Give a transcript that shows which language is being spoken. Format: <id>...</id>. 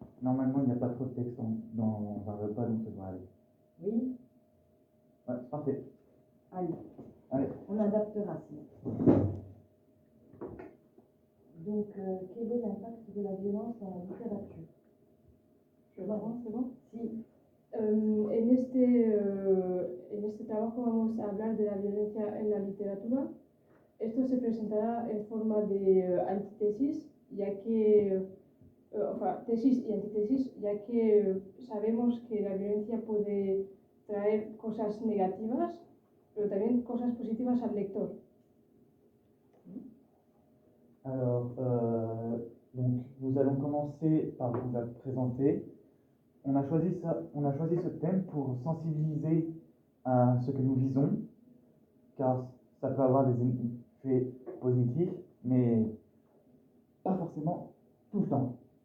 <fr>Normalement, il n'y a pas trop de texte dans un repas, donc ça devrait aller. Oui. Ouais, c'est parfait. Allez. On adaptera ça. Donc, quel est l'impact de la violence dans la littérature? C'est bon?</fr> <es>Si. En este trabajo vamos a hablar de la violencia en la literatura. Esto se presentará en forma de antítesis, ya que, tesis y antítesis, ya que sabemos que la violencia puede traer cosas negativas, pero también cosas positivas al lector.</es> <fr>Alors, donc, nous allons commencer par vous la présenter. On a choisi ce thème pour sensibiliser à ce que nous visons, car ça peut avoir des effets positifs, mais pas forcément tout le temps.</fr>